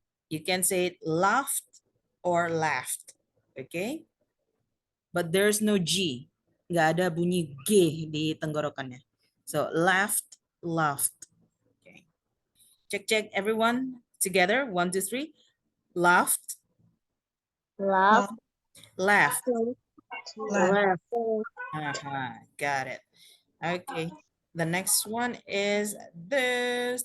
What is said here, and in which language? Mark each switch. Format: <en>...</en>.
<en>You can say it laughed or laughed. Okay? But there's no G.</en> <id>Nggak ada bunyi G di tenggorokannya.</id> <en>So laughed, laughed. Okay. Check everyone together. 1, 2, 3. Laughed, Love. laughed. laugh, Got it. Okay. The next one is this.</en>